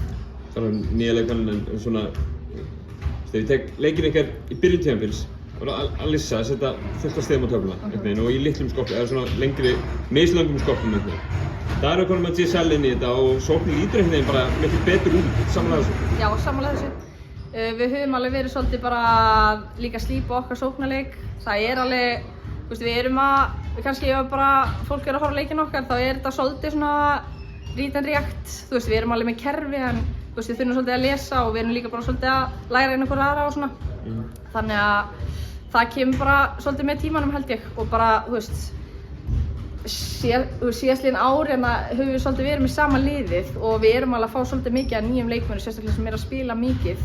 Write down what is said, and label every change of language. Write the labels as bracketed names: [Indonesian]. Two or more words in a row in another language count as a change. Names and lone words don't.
[Icelandic] Þannig að nýja leikmann en svona, þegar ég tek leikinn ykkar í byrjun tímabils og Alissa að setja fullt af stigum á töfluna og í litlum skoppum, eða svona lengri, mislöngum skoppum Það er að koma með GSL inn í þetta og sóknin lítur einhvern veginn bara miklu betur út, sammála þessu? Já, sammála þessu. Við höfum alveg verið svolítið bara líka að slípa okkar sóknarleik. Það er alveg, þú veist, við erum kannski ef bara fólk er að horfa á leikinn okkar, þá er þetta svolítið svona [English] read and react. [Icelandic] Þú veist, við erum alveg með kerfi en þú veist, við þurfum svolítið að lesa og við erum líka bara svolítið að læra inn okkur aðra og svona. Þannig að það kemur bara svolítið með tímanum held ég og bara, þú veist, síðastliðin ár höfum við svolítið verið með sama liðið og við erum alveg að fá svolítið mikið af nýjum leikmönnum, sérstaklega sem að spila mikið.